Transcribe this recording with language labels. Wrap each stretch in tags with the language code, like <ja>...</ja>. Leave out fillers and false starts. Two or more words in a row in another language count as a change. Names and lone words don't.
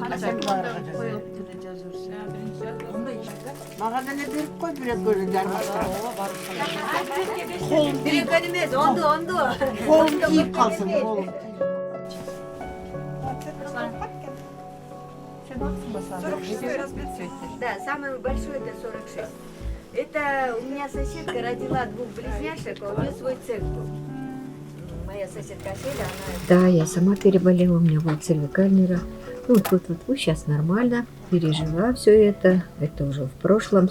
<ky>Качан коюп жазып берсин. Ондай иште. Мага деле берип кой бир экөөнү жармашка. Ооба, бар. Бир экөөнү эмес, онду. Колум тийип калсын, колум.</ky> <ru>Да, самый большой это 46. Это у меня соседка родила двух близняшек, а у нее свой цех был. Моя соседка Селя, она... Да, я сама переболела, у меня был цервикальный рак. Ну, тут сейчас нормально, пережила все это уже в прошлом.</ru>